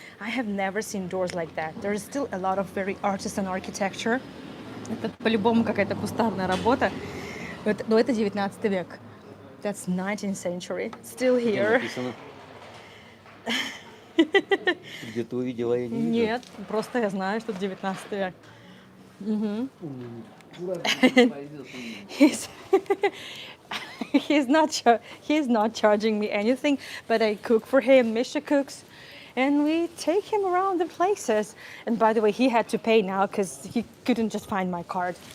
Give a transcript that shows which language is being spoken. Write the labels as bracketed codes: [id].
[en] I have never seen doors like that. There is still a lot of very artisan architecture. [ru] Это по-любому какая-то кустарная работа. Но это 19 век. [en] That's 19th century. Still [ru] Где [en] here. [ru] написано? Где ты увидела, я не видел. Нет, просто я знаю, что 19 век. [en] He's, he's not charging me anything, but I cook for him. Misha cooks, and we take him around the places. And by the way, he had to pay now because he couldn't just find my card.